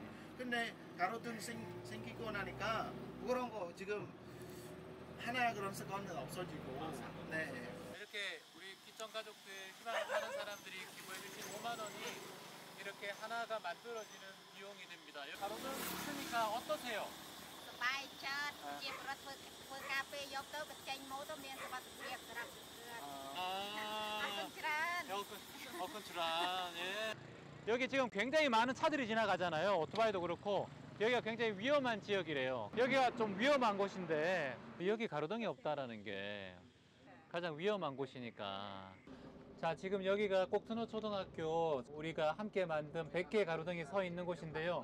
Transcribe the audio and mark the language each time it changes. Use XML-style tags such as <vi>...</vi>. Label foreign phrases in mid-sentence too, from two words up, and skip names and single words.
<ko>근데 가로등 생기고 나니까 그런 거 지금 하나 그런 사건은 없어지고. 네. 이렇게 우리 기천 가족들 희망을 하는 사람들이 기부해 주신 5만 원이 이렇게 하나가 만들어지는 비용이 됩니다. 가로등 쓰니까 어떠세요?</ko> <km>សប្បាយចិត្តជាប្រវត្តិធ្វើការពេលយកទៅបញ្ចេញម៉ូតមានសុវត្ថិភាពសម្រាប់អរគុណច្រើន</km> <ko>예. 여기 지금 굉장히 많은 차들이 지나가잖아요. 오토바이도 그렇고 여기가 굉장히 위험한 지역이래요. 여기가 좀 위험한 곳인데 여기 가로등이 없다라는 게 가장 위험한 곳이니까. 자, 지금 여기가 꼭트너 초등학교 우리가 함께 만든 100개의 가로등이 서 있는 곳인데요.</ko>